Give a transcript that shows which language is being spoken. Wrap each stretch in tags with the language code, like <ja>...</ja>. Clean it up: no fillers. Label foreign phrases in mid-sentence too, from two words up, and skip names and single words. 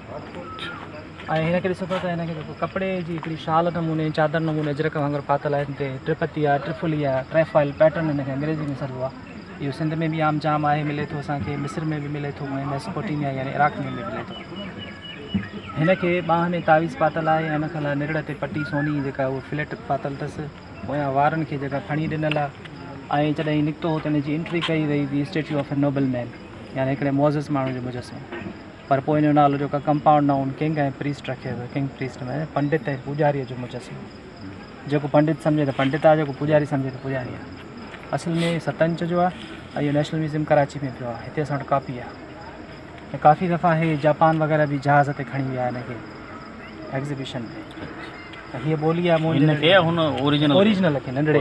<sd>आहे ऐं हिनखे ॾिसो त हिनखे जेको कपिड़े जी हिकिड़ी शाल नमूने चादर नमूने अजरक वांगुरु पातल आहे हिन ते ट्रिपती आहे ट्रिफुली आहे</sd> <en>trefoil pattern</en> <sd>हिनखे अंग्रेज़ी में सॾिबो आहे इहो सिंध में बि आम जाम आहे मिले थो असांखे मिस्र में बि मिले थो ऐं मेसोपोटेमिया यानी इराक में बि मिले थो हिनखे ॿांह में तावीज़ पातल आहे ऐं हिन खां निरड़ ते पटी सोनी जेका उहा फ्लैट पातल अथसि पोयां वारनि खे जेका खणी ॾिनल आहे ऐं जॾहिं निकितो हो त हिनजी एंट्री कई वई</sd> <en>the statue of a noble man</en> <sd>यानी हिकिड़े मोज़स माण्हू जो मुजस्मो पर पोइ हिन जो नालो जेका</sd> <en>compound noun king</en> <sd>ऐं प्रीस्ट रखियो वियो</sd> <en>king priest</en> <sd>में पंडित ऐं पुॼारीअ जो मुजस्मो जेको पंडित सम्झे त पंडित आहे जेको पुॼारी सम्झे त पुॼारी आहे असल में 7 इंच जो आहे ऐं इहो नेशनल म्यूज़ियम कराची में पियो आहे हिते असां वटि कापी आहे ऐं काफ़ी दफ़ा इहे जापान वग़ैरह बि जहाज़ ते खणी विया हिनखे एग्ज़िबिशन में हीअ ॿोली आहे ओरिजिनल खे नंढड़े</sd>